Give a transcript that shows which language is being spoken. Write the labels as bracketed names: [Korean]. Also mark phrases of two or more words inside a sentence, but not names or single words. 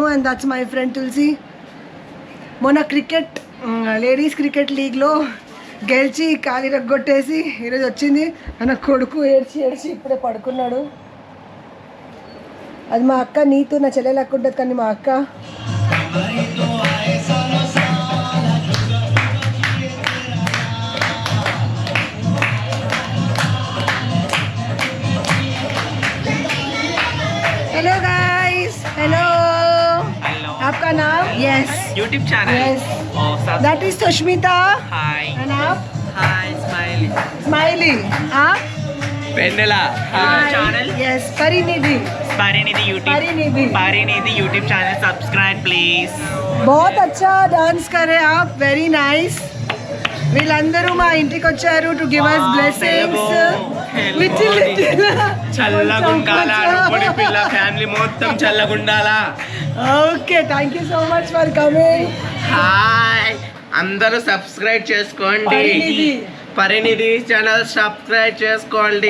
[English] and that's my friend Tulasi. [Telugu] మొన్న [English] ladies cricket league [Telugu] గెలిచి కాలి రగ్గొట్టేసి ఈరోజు వచ్చింది. మన కొడుకు ఏడ్చి ఇప్పుడే పడుకున్నాడు. అది మా అక్క. నీతో నా చెల్లెలు అక్క ఉంటుంది కానీ మా అక్క [English] hello guys, [Hindi] हेलो आपका नाम? यस, [English] YouTube channel. Yes. that is Sushmita. हाय. [Hindi] एंड आप? [English] hi Smiley. [Hindi] स्माइली. आप? [English] पेंडला. चैनल. yes, Parinidhi. Parinidhi YouTube channel subscribe please. [Hindi] बहुत अच्छा डांस कर रहे हैं आप. [English] very nice. [Telugu] వీళ్ళందరూ మా ఇంటికి వచ్చారు [English] to give us blessings. [Telugu] చల్లగుండాల అనుకోని పిల్ల ఫ్యామిలీ మొత్తం చల్లగుండాల. [English] okay, thank you so much for coming. [Telugu] హాయ్, అందరూ సబ్స్క్రైబ్ చేసుకోండి. పరినిధి ఛానల్ సబ్స్క్రైబ్ చేసుకోండి.